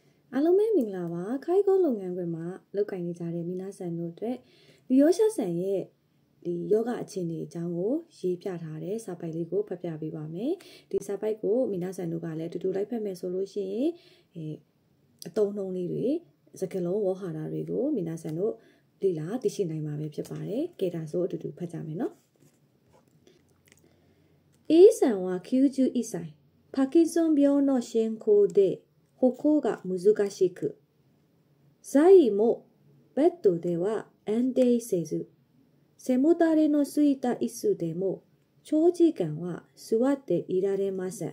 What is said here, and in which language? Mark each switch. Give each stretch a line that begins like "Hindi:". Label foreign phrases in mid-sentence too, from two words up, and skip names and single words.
Burmese: အားလုံးပဲမင်္ဂလာပါခိုင်ကောလုပ်ငန်းခွင်မှာလုပ်ကိုင်နေကြတဲ့မိနာဆန်တို့အတွက်ဒီယောရှာဆန်ရဲ့ဒီယောဂအခြေအနေအကြောင်းကိုရေးပြထားတဲ့စာပိုက်လေးကိုဖတ်ပြပေးပါမယ်ဒီစာပိုက်ကိုမိနာဆန်တို့ကလည်းအတူတူလိုက်ဖတ်မယ်ဆိုလို့ရှိရင်အသုံးနှုန်းလေးတွေစကားလုံးဝေါ်ဟာတာတွေကိုမိနာဆန်တို့လေ့လာသိရှိနိုင်မှာပဲဖြစ်ပါတယ်ကဲဒါဆိုအတူတူဖတ်ကြမယ်နော်
Japanese: အေးဆန်ဝါ QG イサイパキンソン病の進行で歩行が難しく、座位もベッドでは安定せず、背もたれのついた椅子でも長時間は座っていられません。